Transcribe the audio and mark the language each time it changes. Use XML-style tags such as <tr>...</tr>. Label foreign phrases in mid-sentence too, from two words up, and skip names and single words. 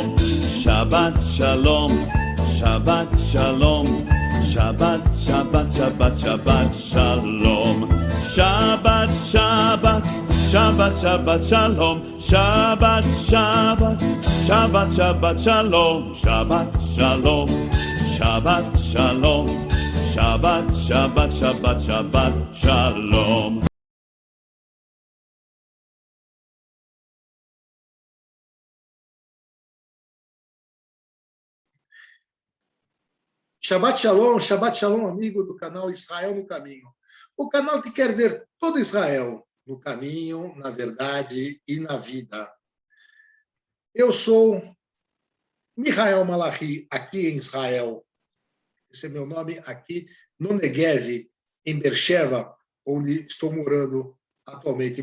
<he>שבת שלום, שבת שלום, שבת, שבת, שבת, שבת שלום, שבת, שבת, שבת, שבת שלום, שבת, שבת, שבת, שבת שלום, שבת שלום, שבת שלום, שבת, שבת, שבת, שבת שלום. שבת שלום,</he> <pt>amigo do canal Israel no Caminho. O canal que quer ver todo Israel no caminho, na verdade e na vida. Eu sou Mihael Malachi, aqui em Israel. Esse é meu nome aqui no Negev, em Beersheba, onde estou morando atualmente.</pt>